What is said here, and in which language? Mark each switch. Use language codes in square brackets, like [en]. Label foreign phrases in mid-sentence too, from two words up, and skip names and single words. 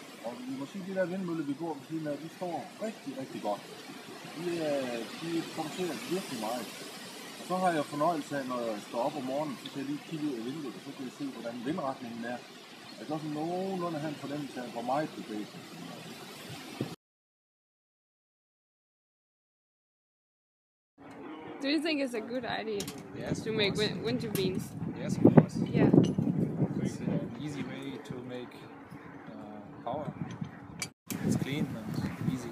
[da] Og vi må sige, at de der vindmøller, vi går ved siden af, de står rigtig, rigtig godt. De producerer virkelig meget. Og så har jeg fornøjelse af, når jeg står op om morgenen, så kan jeg lige kigge ud af vinduet, og så kan jeg se, hvordan vindretningen er. Jeg kan også nogenlunde have en fornemmelse af, hvor meget det blæser. [en] Do you think it's a good idea to make wind turbines? Yes, of course. Yeah. It's an easy way to make power. It's clean and easy.